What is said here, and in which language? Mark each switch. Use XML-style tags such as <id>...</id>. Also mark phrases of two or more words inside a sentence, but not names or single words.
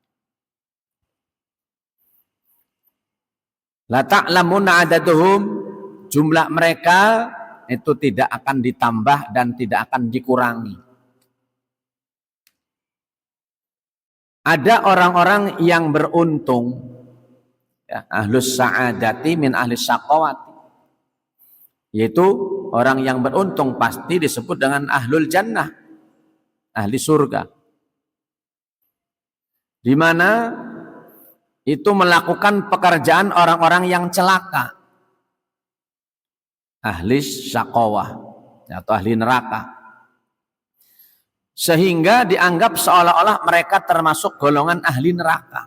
<ar>لا تعلمون عددهم,</ar> <id>jumlah mereka itu tidak akan ditambah dan tidak akan dikurangi. Ada orang-orang yang beruntung, ya,</id> <ar>أهل السعادة من أهل الشقاوة,</ar> <id>yaitu orang yang beruntung pasti disebut dengan</id> <ar>أهل الجنة,</ar> <id>ahli surga, di mana itu melakukan pekerjaan orang-orang yang celaka,</id> <ar>أهل الشقاوة</ar> <id>atau ahli neraka, sehingga dianggap seolah-olah mereka termasuk golongan ahli neraka.</id>